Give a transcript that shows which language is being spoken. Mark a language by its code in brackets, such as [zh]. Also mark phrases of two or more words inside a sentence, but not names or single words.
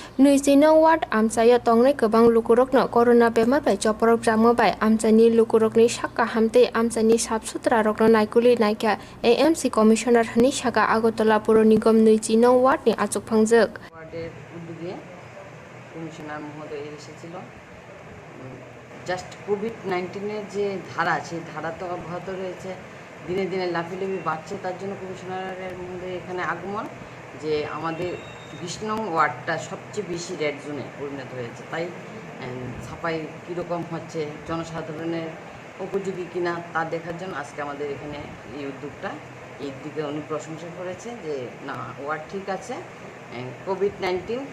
[trp] 29 वार्ड आमचाया तंगनाय गोबां लुकुरकनो करोना बेमार बाय जपरक जामबाय आमचानि लुकुरकनि साक्का हामते आमचानि [hi] साफ सुथरा [trp] रकनो नायकुलि नायका एएमसी कमिशनार हनि सागा আগরতলা पुर निगम 29 वार्डनि आचक फांजक [bn] ওয়ার্ডের উদ্যোগে কমিশনার মহোদয় এসেছিল জাস্ট কোভিড-19 এর যে ধারা সেই ধারা তো অব্যাহত রয়েছে দিনে দিনে লাফিলাফি বাড়ছে তার জন্য কমিশনারের মধ্যে এখানে আগমন যে আমাদের 20 নং ওয়ার্ডটা সবচেয়ে বেশি [en] red zone [bn] পরিণত হয়েছে তাই সাফাই কীরকম হচ্ছে জনসাধারণের উপযোগী কিনা তা দেখার জন্য আজকে আমাদের এখানে এই উদ্যোগটা এই দিকে উনি প্রশংসা করেছে যে না ওয়ার্ড ঠিক আছে কোভিড-19